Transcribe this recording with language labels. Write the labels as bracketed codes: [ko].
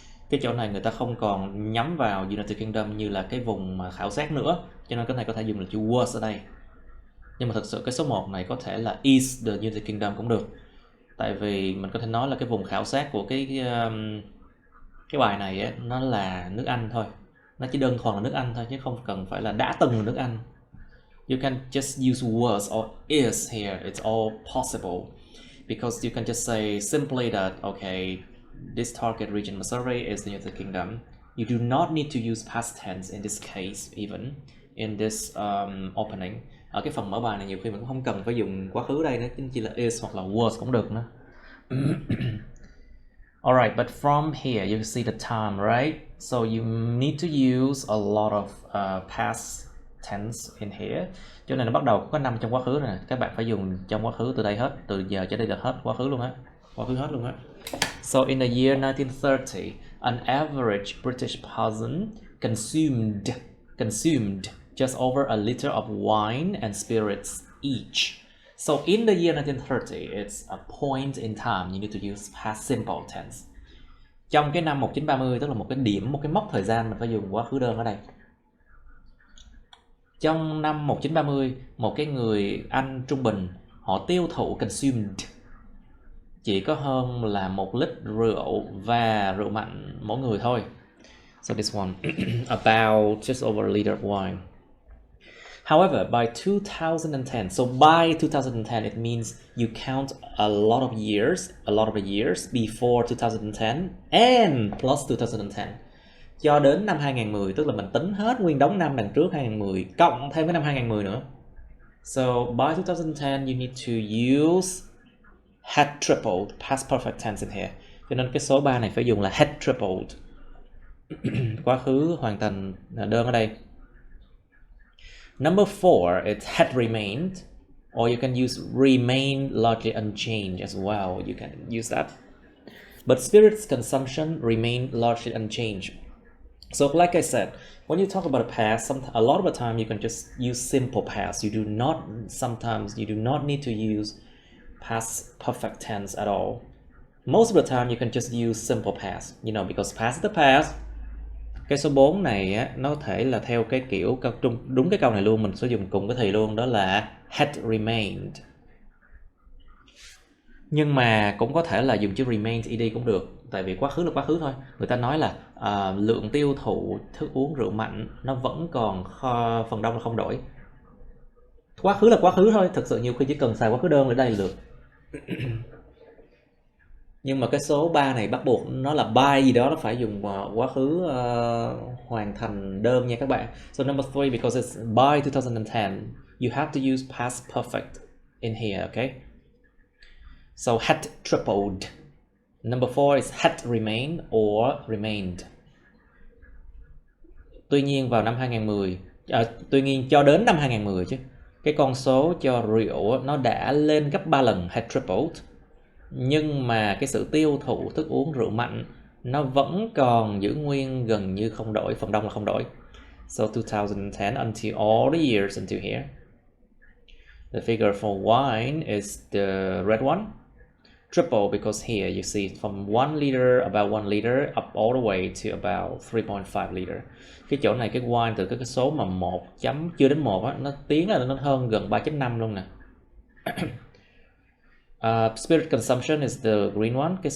[vi] Cái chỗ này người ta không còn nhắm vào United Kingdom như là cái vùng mà khảo sát nữa, cho nên cái này có thể dùng là chữ was ở đây. Nhưng mà thực sự cái số 1 này có thể là is the United Kingdom cũng được, tại vì mình có thể nói là cái vùng khảo sát của cái bài này ấy, nó là nước Anh thôi, nó chỉ đơn thuần là nước Anh thôi chứ không cần phải là đã từng là nước Anh. [en] You can just use was or is here, it's all possible, because you can just say simply that, okay, this target region of survey is the United Kingdom. You do not need to use past tense in this case even, in this opening. [vi] Ở cái phần mở bài này nhiều khi mình cũng không cần phải dùng quá khứ đây nữa, chỉ là is hoặc là was cũng được nữa. [en] Alright, but from here you see the time, right? So you need to use a lot of past tense in here. [vi] Chỗ này nó bắt đầu có 5 trong quá khứ này, các bạn phải dùng trong quá khứ từ đây hết, từ giờ cho đây là hết quá khứ luôn á, quá khứ hết luôn á. [en] So in the year 1930, an average British person consumed just over a liter of wine and spirits each. So in the year 1930, it's a point in time. You need to use past simple tense. [vi] Trong cái năm 1930, tức là một cái điểm, một cái mốc thời gian, mình phải dùng quá khứ đơn ở đây. Trong năm 1930, một cái người Anh trung bình, họ tiêu thụ consumed chỉ có hơn là 1 lít rượu và rượu mạnh mỗi người thôi. [en] So this one, about just over a liter of wine. However, by 2010, so by 2010, it means you count a lot of the years before 2010 and plus 2010. [vi] Cho đến năm 2010, tức là mình tính hết nguyên đống năm đằng trước 2010 cộng thêm cái năm 2010 nữa. [en] So by 2010, you need to use had tripled past perfect tense in here. [vi] Cho nên cái số 3 này phải dùng là had tripled. Quá khứ hoàn thành đơn ở đây. [en] Number 4, it had remained, or you can use remain largely unchanged as well. You can use that. But spirits consumption remain largely unchanged. So like I said, when you talk about a past, a lot of the time you can just use simple past. Sometimes you do not need to use past perfect tense at all. Most of the time you can just use simple past, because past is the past. [vi] Cái số 4 này á, nó có thể là theo cái kiểu đúng cái câu này luôn, mình sẽ dùng cùng cái thì luôn, đó là had remained. Nhưng mà cũng có thể là dùng chữ remained ed cũng được, tại vì quá khứ là quá khứ thôi. Người ta nói là lượng tiêu thụ thức uống rượu mạnh nó vẫn còn phần đông là không đổi. Quá khứ là quá khứ thôi, thực sự nhiều khi chỉ cần xài quá khứ đơn ở đây là được. Nhưng mà cái số 3 này bắt buộc nó là by gì đó, nó phải dùng quá khứ hoàn thành đơn nha các bạn. [en] So number 3, because it's by 2010, you have to use past perfect in here, okay? So had tripled. Number 4 is had remained or remained. [vi] Tuy nhiên vào năm 2010, tuy nhiên cho đến năm 2010 chứ, cái con số cho rượu nó đã lên gấp 3 lần, had tripled. Nhưng mà cái sự tiêu thụ thức uống rượu mạnh nó vẫn còn giữ nguyên gần như không đổi, phần đông là không đổi. [en] So 2010 until all the years until here. The figure for wine is the red one. Triple because here you see from 1 liter, about 1 liter up all the way to about 3.5 liter. [vi] Cái chỗ này cái wine từ cái số mà 1 chấm chưa đến 1 á, nó tiến là nó hơn gần 3.5 luôn nè. [en] Spirit consumption is the green one.